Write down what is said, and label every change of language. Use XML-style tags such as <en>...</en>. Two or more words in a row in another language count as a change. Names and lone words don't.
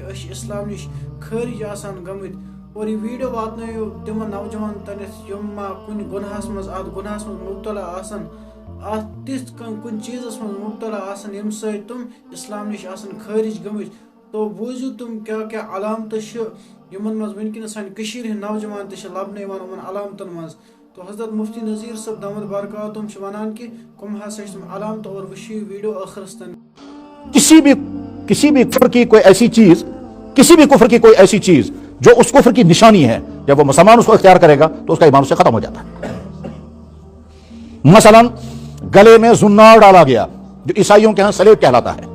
<ks>أسۍ چھِ اسلام نِش خٲرج آسان گٔمٕتۍ اور یہ ویڈیو واتنٲیِو تِمن نوجوان تانٮ۪تھ یِم ما کُنہِ گۄنہس منٛز اتھ گۄنہس منٛز مُبتلا آسان اتھ تِژھ کُنہِ چیٖزس منٛز مُبتلا آسان ییٚمہِ سۭتۍ تِم اسلام نِش آسان خٲرج گٔمٕتۍ تو بوٗزِو تِم کیاہ کیاہ علامتہٕ چھِ یِمن منٛز وٕنکٮ۪نس سانہِ کٔشیٖرِ ہٕنٛدۍ نوجوان تہِ چھِ لبنہٕ یِوان یِمن علامتن منٛز تو حضرت مفتی نذیر صٲب</ks> <ar>دامت برکاتہم</ar> <ks>چھِ ونان کہ کم ہسا چھِ تِم علامتہٕ اور وٕچھِو یہِ ویڈیو ٲخرس تام</ks> <ur>کسی بھی کفر کی کوئی ایسی چیز کسی بھی کفر کی کوئی ایسی چیز جو اس کفر کی نشانی ہے جب وہ مسلمان اس کو اختیار کرے گا تو اس کا ایمان سے ختم ہو جاتا ہے. مثلا گلے میں زنار ڈالا گیا جو عیسائیوں کے ہاں سلیب کہلاتا ہے.</ur>